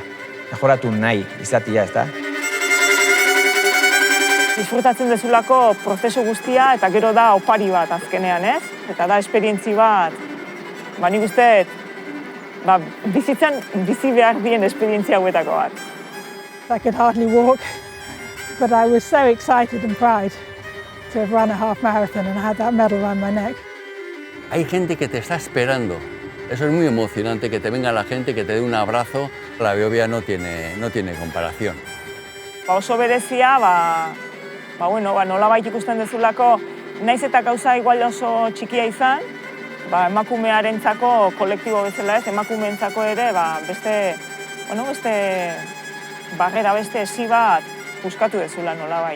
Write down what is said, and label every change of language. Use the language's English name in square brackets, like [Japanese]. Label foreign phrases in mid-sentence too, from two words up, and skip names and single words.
[Basque] Mejoratu nahi izatia, ez da? Disfrutatzen dezulako prozesu guztia eta gero da opari bat azkenean, ez? Eta da esperientzi bat, nik uste, bizitzan bizi behar dien esperientzia hauetako bat. [English] I could hardly walk, but I was so excited and proud to have run a half marathon and I had that medal around my neck. [Spanish] Hay gente que te está esperando. Eso es muy emocionante, que te venga la gente, que te dé un abrazo. La Beovia no tiene comparación. [Basque] Oso berezia, nolabait ikusten dezulako, naiz eta gauza igual oso txikia izan, emakumearentzako kolektibo bezala ez, emakumeentzako ere, beste barrera, beste esi bat puskatu dezula nolabait.